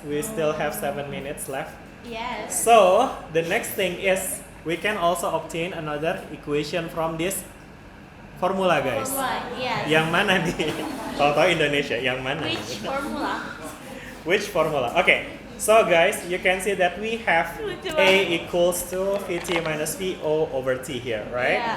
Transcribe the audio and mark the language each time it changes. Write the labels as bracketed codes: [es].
[en] We still have 7 minutes left. Yes. So, the next thing is we can also obtain another equation from this formula, guys. Yes. [id] Yang mana nih? Tahu-tahu Indonesia, yang mana? [en] Which formula? Which formula? Okay. So guys, you can see that we have A equals to Vt minus Vo over T here, right?